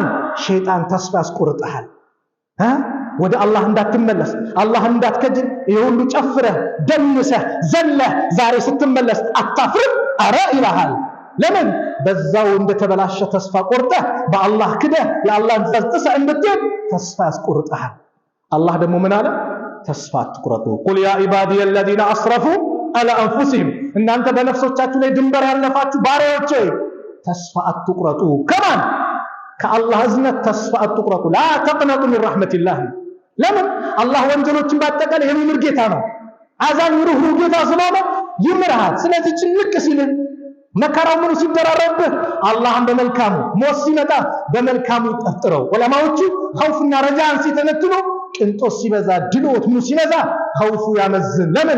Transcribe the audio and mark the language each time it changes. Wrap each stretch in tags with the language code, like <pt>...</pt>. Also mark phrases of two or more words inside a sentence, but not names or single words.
<am>ሸይጣን ተስፋ ያስቆርጥሃል። ወደ አላህ እንዳትመለስ፣ አላህን እንዳትከጅል፣ ይሁሉ ጨፍረህ ደንሰህ ዘለህ ዛሬ ስትመለስ አታፍርም? አረ ይልሃል። ለምን? በዛው እንደተበላሸ ተስፋ ቆርጠህ በአላህ ክደህ የአላህን ትእዛዝ ጥሰህ እንድትሄድ ተስፋ ያስቆርጥሃል። አላህ ደግሞ ምን አለ? ተስፋ አትቁረጡ።</am> <ar>قل يا عبادي الذين اسرفوا على انفسهم</ar> <am>እናንተ በነፍሶቻችሁ ላይ ድንበር ያለፋችሁ ባሪያዎቼ ተስፋ አትቁረጡ። ከማን? ከአላህ እዝነት ተስፋ አትቁረጡ።</am> <ar>لا تقنطوا من رحمة الله።</ar> <am>ለምን? አላህ ወንጀሎችን ባጠቃላይ የሚምር ጌታ ነው። አዛኝ ሩህሩህ ጌታ ስለሆነ ይምርሃል። ስለዚህ ጭንቅ ሲል መከራው ምኑ ሲደራረብህ አላህን በመልካሙ ሞት ሲመጣ በመልካሙ ጠርጥረው። ዑለማዎቹ ኸውፍና ረጃን ሲተነትኑ ቅንጦት ሲበዛ ድሎት ምኑ ሲበዛ ኸውፉ ያመዝን። ለምን?</am>